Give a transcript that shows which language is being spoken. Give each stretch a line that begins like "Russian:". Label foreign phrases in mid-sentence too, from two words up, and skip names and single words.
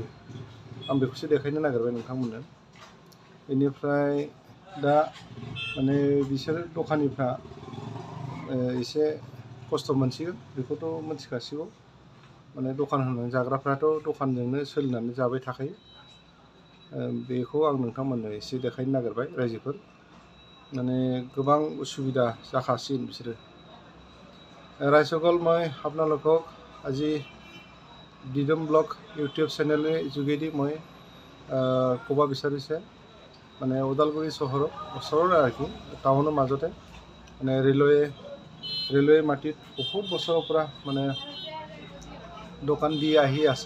Bodo: आं बेखौसो देखायनो नागिरबाय नोंथांमोननो। बेनिफ्राय दा माने बिसोर दखानिफ्रा एसे खस्थ' मोनसिगोन, बेखौथ' मिथिखासिगौ। माने दखान होनानै जाग्राफ्राथ' दखानजोंनो सोलिनानै जाबाय थाखायो। बेखौ आं नोंथांमोननो एसे देखायनो नागिरबाय। रायजोफोर माने गोबां उसुबिदा जाखासिगोन बिसोरो।
Assamese: ৰাইজসকল, মই আপোনালোকক আজি দিদম ব্লগ ইউটিউব চেনেলৰ যোগেদি মই ক'ব বিচাৰিছে, মানে ওদালগুৰি চহৰৰ ওচৰৰ আৰকি টাউনৰ মাজতে মানে ৰেলৱে মাটিত বহুত বছৰৰ পৰা মানে দোকান দি আহি আছিল।